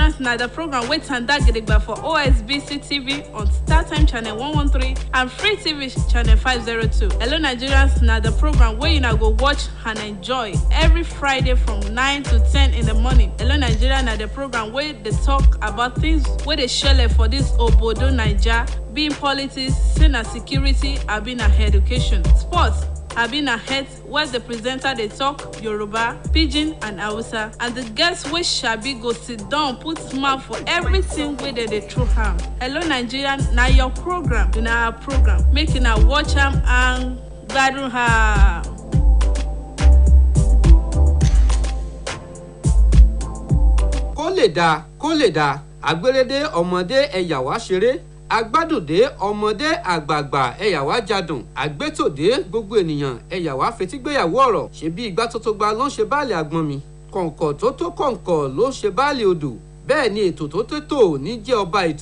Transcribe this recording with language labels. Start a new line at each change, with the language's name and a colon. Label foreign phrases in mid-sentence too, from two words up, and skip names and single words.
Nigerian Pidgin: na the program wey tanda gidigba for OSBC TV on StarTime channel 113 and Free TV channel 502. Hello Nigerians na the program wey una go watch and enjoy every Friday from 9 to 10 in the morning. Hello Nigeria na the program wey dey talk about things wey dey shele for this obodo Naija, being politics, say na security, abi na education, sports, abi na health, where the presenter dey talk Yoruba, Pidgin and Hausa, and the guests wey shabi go sit down put mouth for everything wey dey throw am. Hello Nigeria na your program, na our program, make una watch am and gbadun am.
Yoruba: kó lè dá àgbérédé ọmọdé ẹ̀yà wá ṣeré agbádùndé ọmọdé àgbààgbà ẹ̀yà wá jadùn àgbétòdé gbogbo ènìyàn ẹ̀yà wá fetígbéyàwó ọ̀rọ̀ ṣe bí igbá tó tó gba ló ń ṣe báàlì àgbọn mi kọ̀ǹkọ̀ tó tó kọ̀ǹkọ̀ ló ń ṣe báàlì odò bẹ́ẹ̀ ni ètò tó tètò ní jẹ́ ọba ètò.